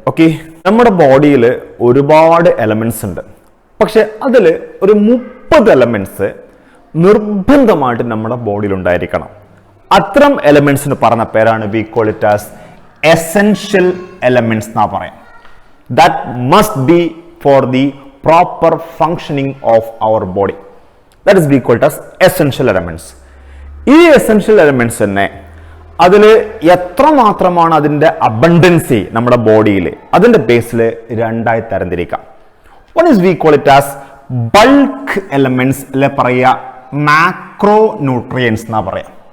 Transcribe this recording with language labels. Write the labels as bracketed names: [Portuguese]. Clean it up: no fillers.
[Malayalam] Okay, നമ്മുടെ ബോഡിയിൽ ഒരുപാട് എലമെന്റ്സ് ഉണ്ട്. പക്ഷെ അതിൽ ഒരു 30 എലമെന്റ്സ് നിർബന്ധമായിട്ട് നമ്മുടെ ബോഡിയിൽ ഉണ്ടായിരിക്കണം. അത്തരം എലമെന്റ്സിന് പറഞ്ഞ പേരാണ് [English] we call it as [Malayalam] essential elements na പറയാം. [English] That must be for the proper functioning of our body. That is we call it as essential elements. [Malayalam] ഈ essential elements തന്നെ അതിൽ എത്രമാത്രമാണ് അതിൻ്റെ അബണ്ടൻസി നമ്മുടെ ബോഡിയിൽ, അതിൻ്റെ ബേസിൽ രണ്ടായി തരംതിരിക്കാം. [English] one is we call it as [Malayalam] bulk elements, അല്ലെ പറയുക മാക്രോ ന്യൂട്രിയൻസ് എന്നാ പറയാം.